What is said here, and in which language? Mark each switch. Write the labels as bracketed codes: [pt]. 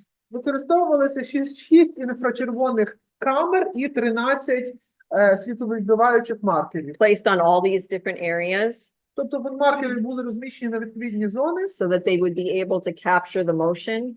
[uk] Використовувалося 6 інфрачервоних камер і 13 світловідбиваючих маркерів. [en] placed on all these different areas [uk] Тобто маркери були розміщені на відповідні зони, [en] so that they would be able to capture the motion.